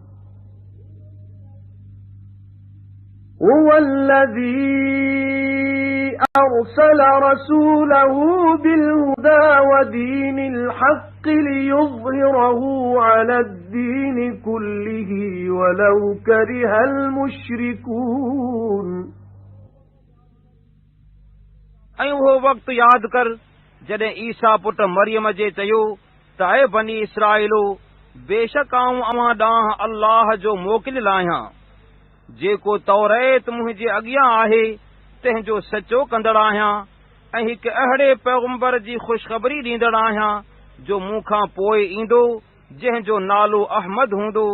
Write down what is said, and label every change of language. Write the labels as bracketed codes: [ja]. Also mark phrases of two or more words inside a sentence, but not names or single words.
[ar] هُوَ الَّذِي أَرْسَلَ رَسُولَهُ بِالْهُدَى وَدِينِ الْحَقِّ لِيُظْهِرَهُ عَلَى الدِّينِ كُلِّهِ وَلَوْ كَرِهَ الْمُشْرِكُونَ [sd] ऐं उहो वक़्तु यादि कर जॾहिं ईसा पुट मरियम जे चयो त ऐ बनी इसराइलो, बेशक आऊं अव्हां ॾांहुं अल्लाह जो मोकिलियल आहियां, जेको तौरेत मुंहिंजे अॻियां आहे तंहिंजो सचो कंदड़ आहियां ऐं हिकु अहिड़े पैगंबर जी ख़ुशख़बरी ॾींदड़ आहियां जो मूंखां पोइ ईंदो, जंहिंजो नालो अहमद हूंदो।